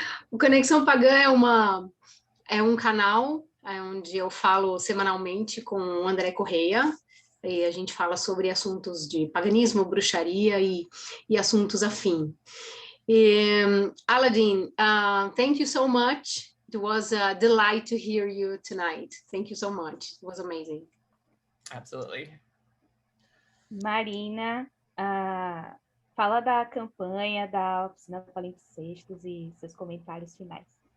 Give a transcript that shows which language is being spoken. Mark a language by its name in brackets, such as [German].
[Portuguese] O Conexão Pagã é um canal onde eu falo semanalmente com o André Correia, e a gente fala sobre assuntos de paganismo, bruxaria e assuntos afim. [English] Aladdin, thank you so much. It was a delight to hear you tonight. Thank you so much. It was amazing. Absolutely. [Portuguese] Marina, fala da campanha da oficina Palimpsestos e seus comentários finais.